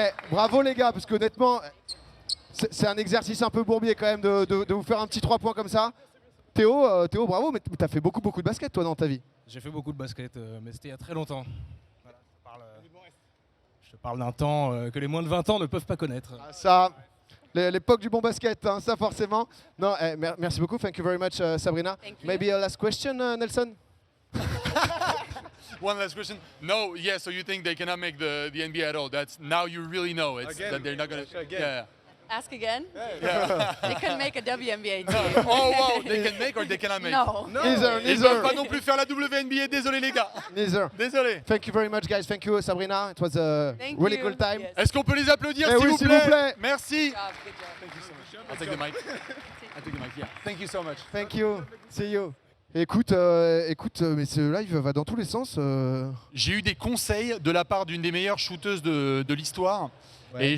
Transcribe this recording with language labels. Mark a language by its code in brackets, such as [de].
[fr] Bravo les gars, parce qu'honnêtement, c'est un exercice un peu bourbier quand même de vous faire un petit 3 points comme ça. Théo, bravo, mais t'as fait beaucoup de basket toi dans ta vie. J'ai fait beaucoup de basket, mais c'était il y a très longtemps. Voilà, je te parle d'un temps que les moins de 20 ans ne peuvent pas connaître. Ah, ça, l'époque du bon basket, hein, ça forcément. Non, merci beaucoup, [en] thank you very much Sabrina. Maybe a last question, Nelson? One last question. No, yeah, so you think they cannot make the NBA at all. That's now you really know it's that they're not going to. Yeah. Ask again? Yeah. They couldn't make a WNBA team. Oh wow, they can make or they cannot make? No. [fr] Ils peuvent pas non plus faire la WNBA, désolé les gars. [en] Neither. [fr] Désolé. [en] Thank you very much guys, thank you Sabrina, it was a really cool time. Yes. [fr] Est-ce qu'on peut les applaudir Eh s'il oui, vous s'il vous plaît. Merci. [en] Good job, good job. Thank you so much. I'll take the mic. I'll take the mic, yeah. Thank you so much. Thank you, see you. [fr] Écoute, mais ce live va dans tous les sens. J'ai eu des conseils de la part d'une des meilleures shooteuses de l'histoire. Ouais.